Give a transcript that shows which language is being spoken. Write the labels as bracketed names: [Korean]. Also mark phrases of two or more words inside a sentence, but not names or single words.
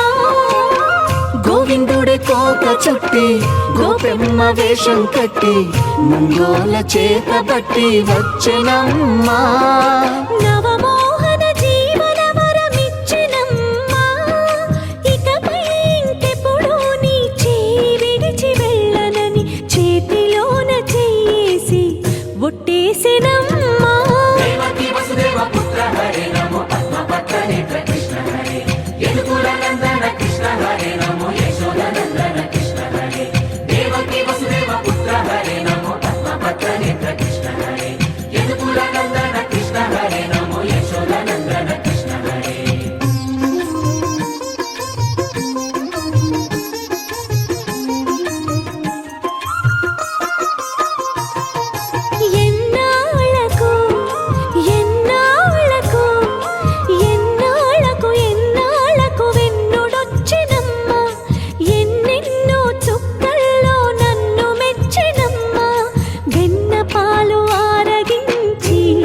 [Telugu] గోవిందుడి కోక చుట్టి గోపెమ్మ వేషం కట్టి ముంగోల చేత బట్టి వచ్చెనమ్మా నవమోహన జీవన వరమిచ్చెనమ్మా ఇకపై ఇంకెప్పుడు నీ చేయి విడిచి వెళ్ళనని చేతిలోన చేసి ఒట్టేసెనమ్మా [Sanskrit] देवकी वसुदेव पुत्र हरे नमो पद्मपत्र नेत्र कृष्ण हरे यदुकुल नंदन कृष्ण हरे नमो यशोद नंदन कृष्ण हरे देवकी वसुदेव पुत्र हरे नमो पद्मपत्र नेत्र कृष्ण हरे यदुकुल नंदन कृष्ण हरे नमो यशोद नंदन कृष्ण हरे [Telugu] ఎన్నాళ్ళకు ఎన్నాళ్ళకు ఎన్నాళ్ళకు ఎన్నాళ్ళకు వెన్నుడొచ్చినమ్మా ఎన్నెన్నో చుక్కల్లో నన్ను మెచ్చినమ్మా వెన్న పాలు ఆరగించి